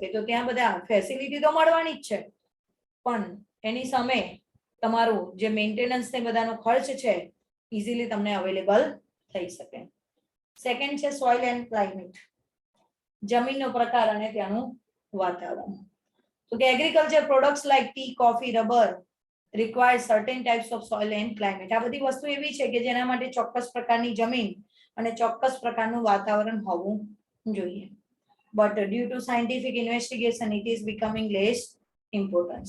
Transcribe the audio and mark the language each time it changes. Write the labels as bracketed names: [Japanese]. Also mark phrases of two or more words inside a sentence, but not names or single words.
[Gujarati] તો ત્યાં બધા ફેસિલિટી તો મળવાની જ છે, પણ એની સામે તમારું જે મેન્ટેનન્સ ને બધાનો ખર્ચ છે ઇઝીલી તમને અવેલેબલ થઈ શકે. સેકન્ડ છે [English] soil and climate, [Gujarati] જમીનનો પ્રકાર અને ત્યાંનું વાતાવરણ. તો કે [English] agriculture products like tea, coffee, rubber require certain types of soil and climate. [Gujarati] આ બધી વસ્તુ એવી છે કે જેના માટે ચોક્કસ પ્રકારની જમીન અને ચોક્કસ પ્રકારનું વાતાવરણ હોવું જોઈએ. [English] But due to scientific investigation it is becoming less importance.